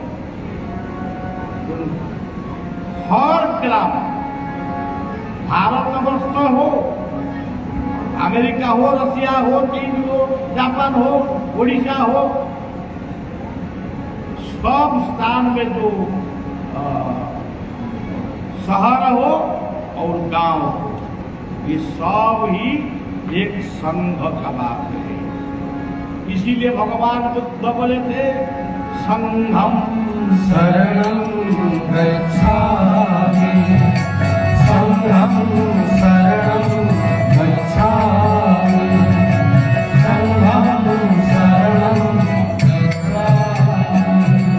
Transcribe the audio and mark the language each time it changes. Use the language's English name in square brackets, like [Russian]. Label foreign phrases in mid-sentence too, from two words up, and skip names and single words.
[Hindi] हर ग्राम, भारत वर्ष हो, अमेरिका हो, रसिया हो, चीन हो, जापान हो, उड़ीसा हो, सब स्थान में जो शहर हो और गांव हो, ये सब ही एक संघ का बात है। इसीलिए भगवान बुद्ध बोले थे संघम [Sanskrit] शरणं गच्छामि। संघं शरणं गच्छामि। संघं शरणं गच्छामि।